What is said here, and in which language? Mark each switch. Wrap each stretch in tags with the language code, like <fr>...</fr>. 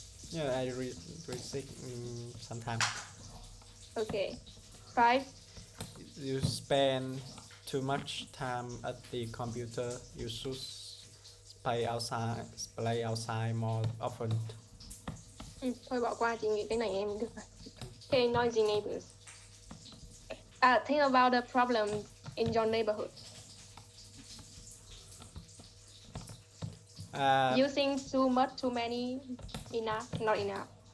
<en>Yeah, I reject sometimes. Okay. 5. You spend too much time at the computer. You should play outside more often.</en> <vi>Thôi bỏ qua, chị nghĩ cái này em được rồi.</vi> <en>Okay, noisy neighbors. Think about the problem in your neighborhood. Using too much, too many, enough, not enough.</en>